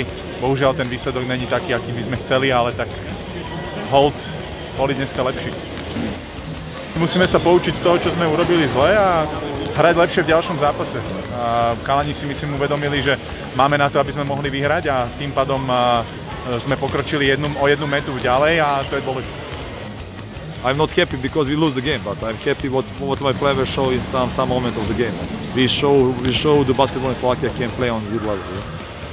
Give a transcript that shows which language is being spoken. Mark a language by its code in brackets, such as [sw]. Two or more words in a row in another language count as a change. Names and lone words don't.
[sk] Bohužiaľ ten výsledok není taký, aký by sme chceli, ale tak hold boli dneska lepší. Musíme sa poučiť z toho, čo sme urobili zle a hrať lepšie v ďalšom zápase. Chalani si myslím uvedomili, že máme na to, aby sme mohli vyhrať a tým pádom sme pokročili o jednu metu ďalej a to je dôležité. [en] I'm not happy because we lose the game, but I'm happy what my players show in some moment of the game. We show the basketball in Slovakia can play on good level. Yeah?